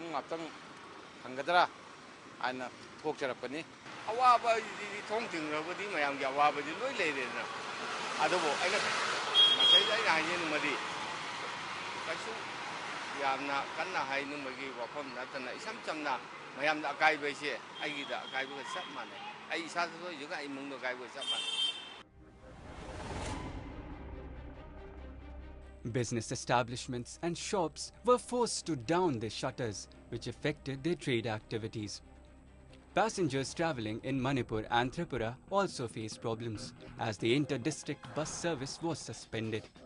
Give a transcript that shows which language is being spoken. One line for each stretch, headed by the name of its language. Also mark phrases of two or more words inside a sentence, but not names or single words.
Manipuri: ngaptang hangadra ana thokjarapani awaba thongtingrabadi mayam ya awaba di loi leirena adobo aina masai aina hayen madi kaisu yamna kanna hainu magi wafam natana isam chamna mayam da kai baise ai da kai ba sap mane ai sa so yuga ai mung do kai ba sap mane.
English: Business establishments and shops were forced to down their shutters, which affected their trade activities. Passengers travelling in Manipur and Tripura also faced problems, as the inter-district bus service was suspended.